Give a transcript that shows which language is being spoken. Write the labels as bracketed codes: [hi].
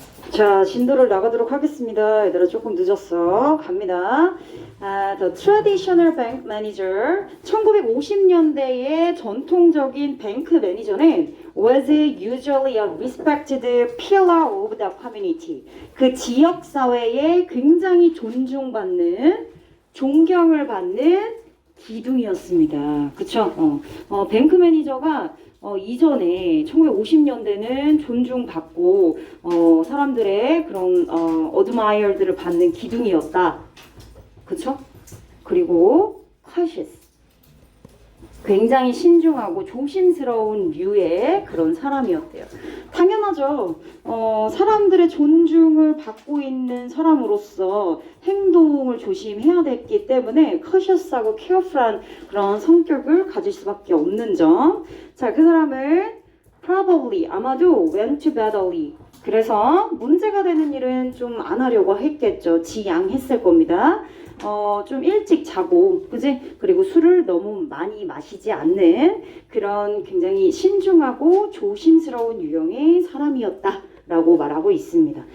[ko] 자, 진도를 나가도록 하겠습니다. 얘들아 조금 늦었어. 갑니다. [en] The traditional bank manager. [ko] 1950년대의 전통적인 뱅크 매니저는 [en] was usually a respected pillar of the community. [ko] 그 지역 사회에 굉장히 존중받는, 존경을 받는 기둥이었습니다. 그쵸? 뱅크 매니저가 이전에 1950년대는 존중받고 사람들의 그런 어드마이어들을 받는 기둥이었다. 그쵸? 그리고 cautious. 굉장히 신중하고 조심스러운 류의 그런 사람이었대요. 당연하죠. 사람들의 존중을 받고 있는 사람으로서 행동을 조심해야 됐기 때문에 cautious하고 careful한 그런 성격을 가질 수밖에 없는 점. 자, 그 사람을 probably, 아마도 [en] went to bed early. [ko] 그래서 문제가 되는 일은 좀 안 하려고 했겠죠. 지양했을 겁니다. 좀 일찍 자고, 그지? 그리고 술을 너무 많이 마시지 않는 그런 굉장히 신중하고 조심스러운 유형의 사람이었다 라고 말하고 있습니다.